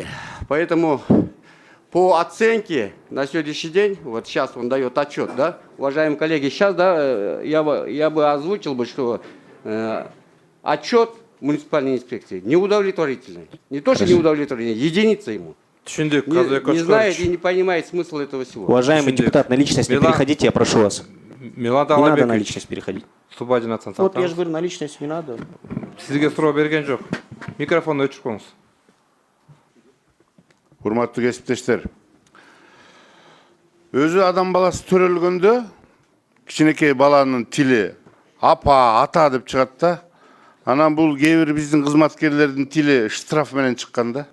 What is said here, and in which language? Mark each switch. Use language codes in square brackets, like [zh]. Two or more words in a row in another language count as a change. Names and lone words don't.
[ru] Поэтому по оценке на сегодняшний день, вот сейчас он дает отчет, да, уважаемые коллеги, сейчас, да, я бы озвучил бы, что отчет муниципальной инспекции неудовлетворительный. Не то, что неудовлетворительный, единица ему. [ky] Түшүндүк, [ru] Не Казбек знает и Кочкорович. не понимает смысл этого всего. Уважаемый [ky] Түшүндүк. [ru] депутат, на личность не Милан- переходите, я прошу вас. Милан Не надо на Талабекович, личность переходить. Субадин Асан Вот я же Салтанов. говорю, на личность не надо. [ky] Сизге суроо берген жок. Микрофонду өчүрүп коюңуз. Урматтуу кесиптештер, өзү адам баласы төрөлгөндө кичинекей баланын тили апа, ата деп чыгат да. Анан бул кээ бир биздин кызматкерлердин тили штраф менен чыккан да.